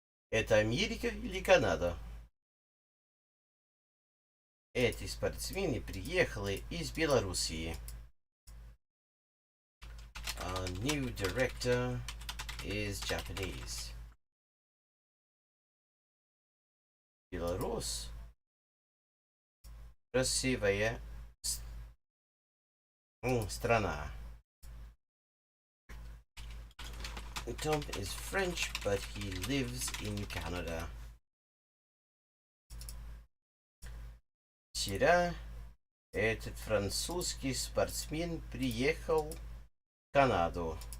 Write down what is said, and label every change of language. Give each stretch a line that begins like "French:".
Russian: Это Америка или Канада? Эти спортсмены приехали из Белоруссии.
English: Our new director is Japanese.
Russian: Беларусь. Красивая страна.
English: Tom is French, but he lives in Canada.
Russian: Вчера этот французский спортсмен приехал в Канаду.